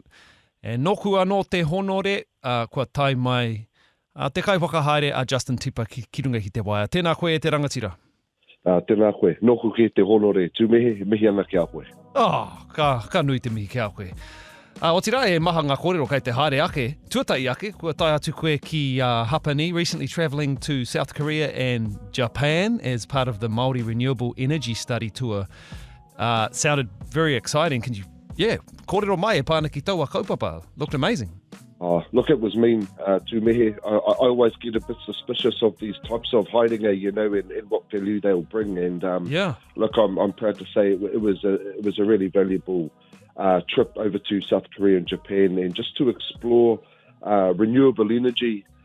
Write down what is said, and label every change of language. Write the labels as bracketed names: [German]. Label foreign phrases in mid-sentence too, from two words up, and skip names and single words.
[Māori] E noku anō te honore, kua tai mai te Kaiwhakahaere Justin Tipa ki runga ki te waia. Tēnā koe e te rangatira. Tēnā koe. Noku ki te honore. Mihi ana ki a koe. Ka nui te mihi ki a koe. O tira e maha ngā kōrero kei te haere ake, tuatai ake, kua tai atu koe ki Hapani, [English] recently travelling to South Korea and Japan as part of the Māori Renewable Energy Study Tour. Sounded very exciting. Can you, [Māori] kōrero mai e pāna ki taua kaupapa. [English] Looked amazing. Look, it was mean to me. I always get a bit suspicious of these types of Haerenga, and what value they'll bring. And look, I'm proud to say it was a really valuable trip over to South Korea and Japan, and just to explore renewable energy.